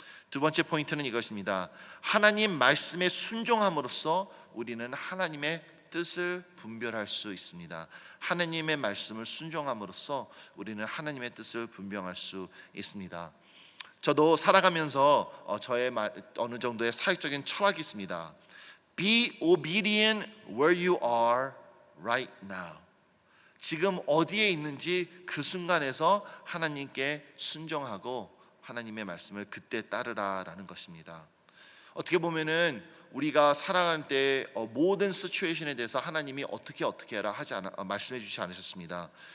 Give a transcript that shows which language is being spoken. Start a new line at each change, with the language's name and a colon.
Korean: 두 번째 포인트는 이것입니다. 하나님 말씀에 순종함으로써 우리는 하나님의 뜻을 분별할 수 있습니다. 하나님의 말씀을 순종함으로써 우리는 하나님의 뜻을 분별할 수 있습니다. 저도 살아가면서 저의 어느 정도의 사역적인 철학이 있습니다.
English: Be obedient where you are right now.
Korean: 지금 어디에 있는지 그 순간에서 하나님께 순종하고 하나님의 말씀을 그때 따르라라는 것입니다. 어떻게 보면은 우리가 살아가는 때 모든 시츄에이션에 대해서 하나님이 어떻게 해라 말씀해 주지 않으셨습니다.